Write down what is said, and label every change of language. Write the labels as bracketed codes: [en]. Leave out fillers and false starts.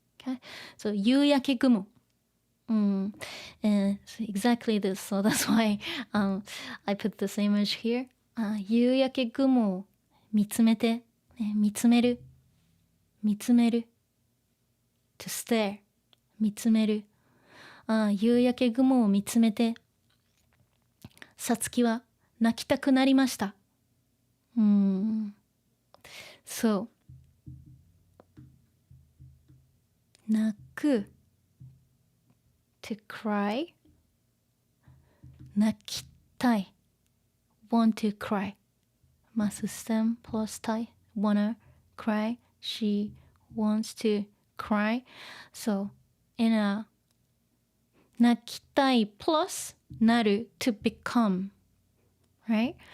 [en] Okay, so 夕焼け雲 so exactly this, so that's why I put this image here. [ja] 夕焼け雲を見つめて、見つめる見つめる [en] to stare [ja] 見つめる夕焼け雲を見つめてさつきは泣きたくなりました。 [en] そう泣く to cry 泣きたい want to cry マスステム plus たい wanna cry she wants to cry, so in a 泣きたい plus なる to become, right?